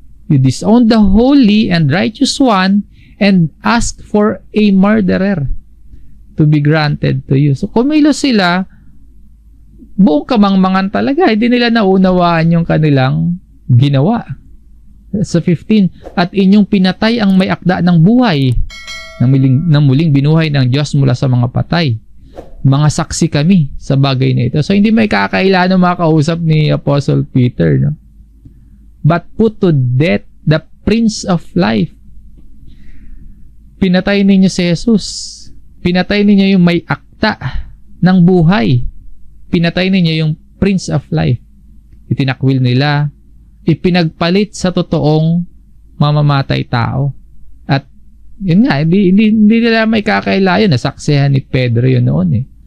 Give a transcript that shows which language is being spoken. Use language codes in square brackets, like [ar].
[en] You disowned the holy and righteous one and ask for a murderer to be granted to you. So [tl] kumilos sila, buong kamangmangan talaga, hindi nila naunawaan yung kanilang ginawa. Sa 15, at inyong pinatay ang may akda ng buhay, na muling binuhay ng Diyos mula sa mga patay. Mga saksi kami sa bagay na ito. So hindi may kakailan ng mga kausap ni Apostle Peter, no? [en] But put to death the Prince of Life. [tl] Pinatay ninyo si Jesus. Pinatay ninyo yung may akta ng buhay. Pinatay ninyo yung Prince of Life. Itinakwil nila, ipinagpalit sa totoong mamamatay tao. Yun nga, hindi nila may kakaila yun. Nasaksihan ni Pedro yun noon eh.